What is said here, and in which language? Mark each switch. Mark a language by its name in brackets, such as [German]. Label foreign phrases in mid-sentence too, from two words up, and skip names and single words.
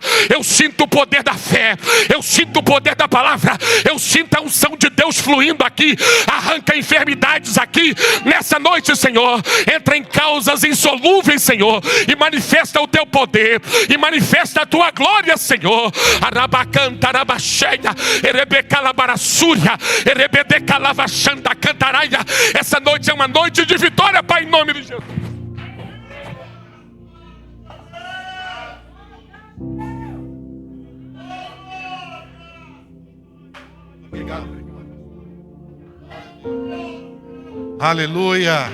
[Portuguese] Eu sinto o poder da fé, eu sinto o poder da palavra, eu sinto a unção de Deus fluindo aqui. Arranca enfermidades aqui nessa noite, Senhor. Entra em causas insolúveis, Senhor, e manifesta o Teu poder, e manifesta a Tua glória, Senhor. Arabacanta, arabacheia, erebecalabarassúria, erebedecalavaxanda, cantaraia. Essa noite é uma noite de vitória, Pai, em nome de Jesus. Obrigado. Aleluia.